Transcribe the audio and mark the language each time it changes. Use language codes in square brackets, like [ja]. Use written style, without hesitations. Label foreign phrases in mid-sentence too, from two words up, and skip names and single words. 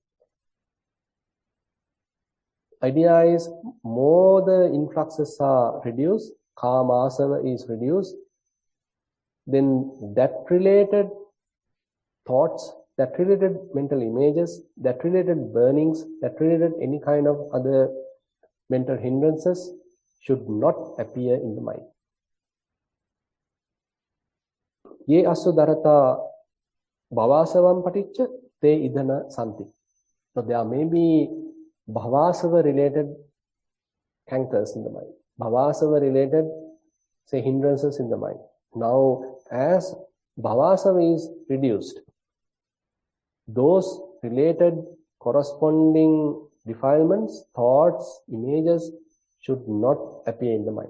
[en] Idea is, more the influxes are reduced, [pi] kama asava [en] is reduced, then that related thoughts, that related mental images, that related burnings, that related any kind of other mental hindrances should not appear in the mind. [pi] Ye asudarata bhavasavam paticca te idana santi. [en] So there may be bhavasava related cankers in the mind, bhavasava related, say, hindrances in the mind. Now, as bhavasava is reduced, those related corresponding defilements, thoughts, images should not appear in the mind.